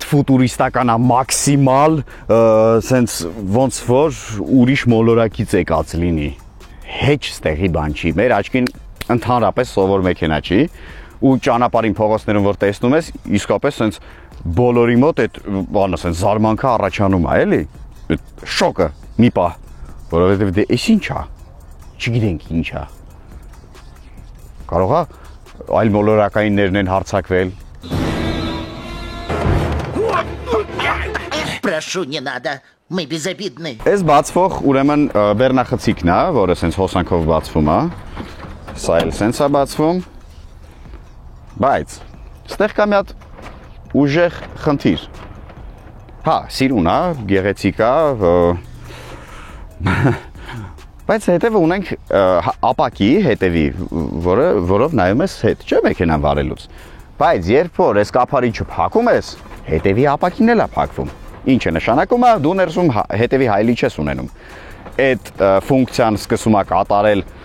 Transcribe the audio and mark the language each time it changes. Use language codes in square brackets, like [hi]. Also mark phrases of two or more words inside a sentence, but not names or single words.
[hy] ֆուտուրիստական է, մաքսիմալ, սենց ոնց որ ուրիշ մոլորակից եկած լինի։ Հեչ ստեղի բան չի, մեր աչքին ընդհանրապես սովոր մեքենա չի, ու ճանապարհին փողոցներում որ տեսնում ես, իսկապես սենց բոլորի մոտ այդ բանը սենց զարմանքը առաջանում է, էլի։ Շոկը մի պահ, որովհետև դե էս ինչ է, չգիտենք ինչ է։ Կարող է այլ մոլորակայիններն են հարձակվել։ [ru] Прошу, не надо, мы безобидны։ [hy] Այս բացվող ուրեմն բեռնախցիկն է, որը սենց հոսանքով բացվում է։ Սա էլ սենց է բացվում։ Բայց ստեղ կա մի հատ ուժեղ խնդիր։ Հա, սիրուն է, գեղեցիկ է, բայց հետևը ունենք ապակի հետևի, որով նայում ես հետ, չէ մեքենան վարելուց։ Բայց երբ որ այս կափարիչը փակում ես, հետևի ապակին էլ է փակվում։ Ինչ է նշանակում է, դու ներսում հետևի հայլի չես ունենում։ Այդ ֆունկցիան սկսում է կատարել